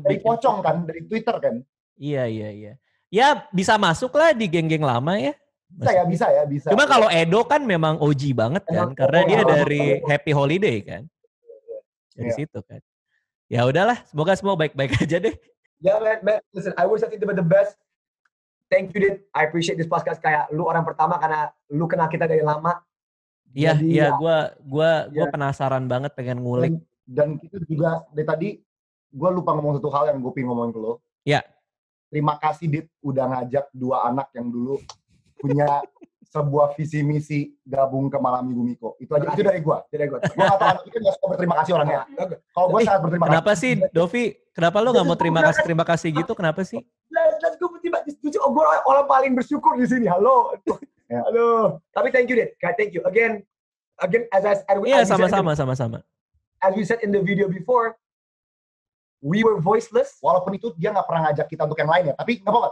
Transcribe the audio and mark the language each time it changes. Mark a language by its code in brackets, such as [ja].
[id] dari pocong kan, dari Twitter kan? Iya. Ya bisa masuk lah di geng-geng lama ya. Bisa. Cuma kalau Edo kan memang OG banget kan, karena dia dari Happy Holiday kan. Dari situ kan. Ya udahlah, semoga semua baik-baik aja deh. [en] Ya man, listen, I wish I think the best. Thank you, [id] Dit. [en] I appreciate this podcast, [id] kayak lu orang pertama karena lu kenal kita dari lama. Iya, gue penasaran banget pengen ngulik. Dan kita juga dari tadi, gue lupa ngomong satu hal yang gue pengen ngomongin ke lo. Iya. Terima kasih, Dit, udah ngajak dua anak yang dulu punya sebuah visi misi gabung ke Malam Minggu Miko. Itu aja, itu dari gue. Gue gak tahu anak itu gak suka berterima kasih orangnya. Kalau gue sangat berterima kasih. Kenapa sih, Dovi? Kenapa lo gak mau terima kasih gitu? Kenapa sih? [en] Let's go [id] berterima kasih. Gue orang paling bersyukur di sini. Halo. Tapi [en] thank you, [id] Dit. [en] Thank you. Again, [id] Iya, sama-sama. [en] As we said in the video before, we were voiceless. [id] Walaupun itu dia nggak pernah ngajak kita untuk yang lain ya, tapi nggak apa-apa.